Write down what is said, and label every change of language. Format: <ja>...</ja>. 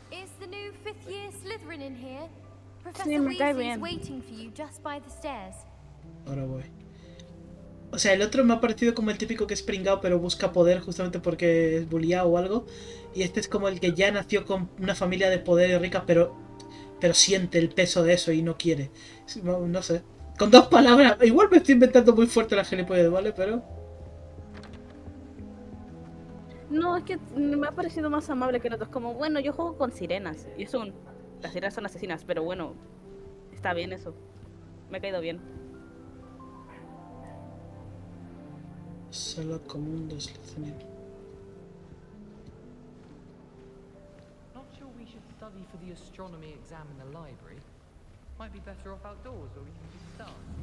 <en>Is the new 5th year Slytherin in here?</en> <es>Sí,</es> <en>Professor</en> <es>me cae</es> <en>Weasley is</en> <es>bien.</es> <en>waiting for you just by the stairs.</en> <es>Ahora voy. O sea, el otro me ha parecido como el típico que es pringao pero busca poder justamente porque es bulliado o algo. Y este es como el que ya nació con una familia de poder y rica, pero siente el peso de eso y no quiere. No sé. Con 2 palabras. Igual me estoy inventando muy fuerte la gilipollez, ¿vale? Pero... No, es que me ha parecido más amable que el otro. Es como, bueno, yo juego con sirenas. Y las sirenas son asesinas, pero bueno, está bien eso. Me ha caído bien. Sala común de Slytherin.</es> <en>Not sure we should study for the astronomy exam in the library. Might be better off outdoors where we can see stars.</en>